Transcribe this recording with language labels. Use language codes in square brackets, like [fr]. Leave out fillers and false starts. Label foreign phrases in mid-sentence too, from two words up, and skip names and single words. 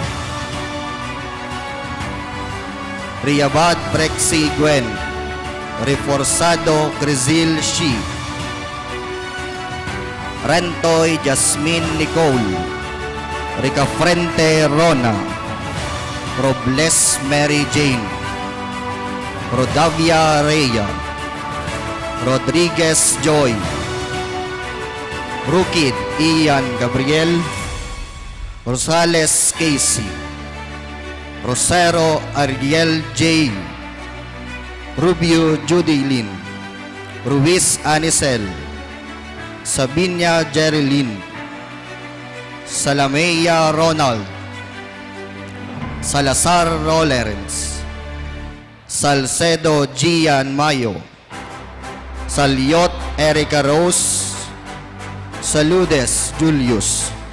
[tl] Riabad Prexi Gwen, Reforzado Crizil Shi, Rentoy Jasmine Nicole, Ricafrente Rona, Robles Mary Jane, Rodavia Rhea, Rodriguez Joy, Rukid Ian Gabriel, Rosales Casey, Rosero Ariel J, Rubio Judy Lynn, Ruiz Anicel, Sabinia Jerilyn, Salameya Ronald, Salazar Rollins, Salcedo Gian Mayo, Saliot Erica Rose, Saludes Julius,